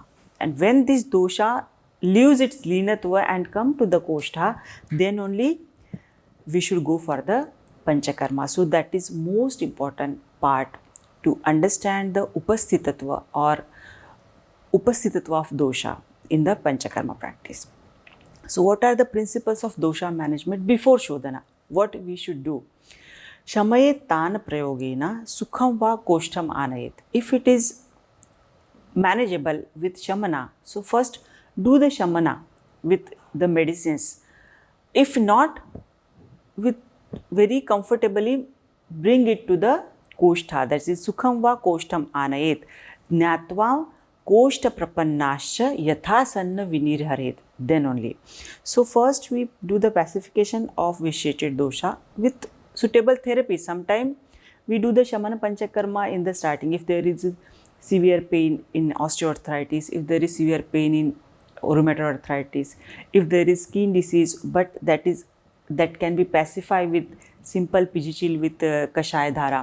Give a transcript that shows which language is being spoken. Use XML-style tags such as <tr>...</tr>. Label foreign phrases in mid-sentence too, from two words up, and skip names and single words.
<en>And when this dosha leaves its leenatva and come to the koshta, then only we should go for the Panchakarma. So, that is most important part to understand the upasthitatva or upasthitatva of dosha in the Panchakarma practice. So, what are the principles of dosha management before Shodhana? What we should do?</en> <sa>Shamaye tan prayogena sukham va koshtam anayet.</sa> <en>If it is manageable with shamana, so first do the shamana with the medicines. If not, with very comfortably bring it to the koshta, that is</en> <sa>sukham va koshtam anayet jnatva koshta prapannascha yatha sanna vinirharet,</sa> <en>then only. So, first we do the pacification of vitiated dosha with suitable therapy. Sometimes we do the Shamana Panchakarma in the starting. If there is severe pain in osteoarthritis, if there is severe pain in rheumatoid arthritis, if there is skin disease, but that can be pacified with simple pijichil with</en> <sa>kashaya dhara.</sa>